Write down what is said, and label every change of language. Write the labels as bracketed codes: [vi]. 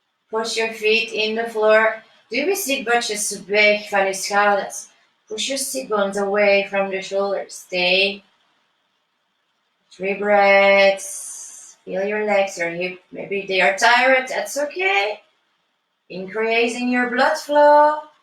[en] Push your feet in the floor. [nl] Duw je zitbotjes weg van je schouders. [en] Push your sit bones away from the shoulders. Stay. 3 breaths. Feel your legs, your hip. Maybe they are tired. That's okay. Increasing your blood flow.